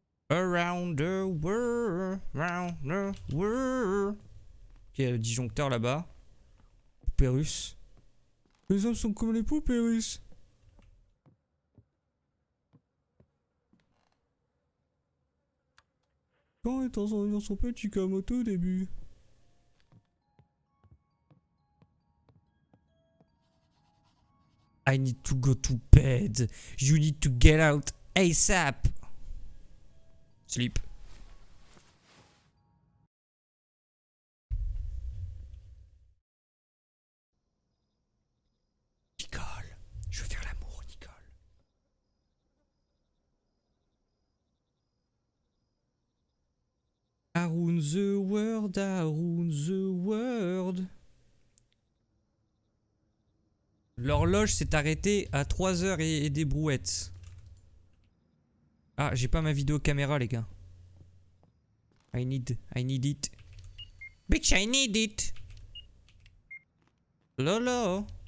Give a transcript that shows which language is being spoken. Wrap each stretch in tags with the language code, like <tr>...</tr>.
<en>Around the world, around the world.</en> <fr>Ok, il y a le disjoncteur là-bas. Poupée russe. Les hommes sont comme les poupées russes. Quand est dans son petit Kamoto au début.</fr> <en>I need to go to bed. You need to get out ASAP. Sleep.</en> <fr>Nicole, je veux faire l'amour, Nicole.</fr> <en>Around the world, around the world.</en> <fr>L'horloge s'est arrêtée à 3 heures et des brouettes. Ah, j'ai pas ma vidéo caméra, les gars.</fr> <en>I need it. Bitch, I need it. Lolo.</en>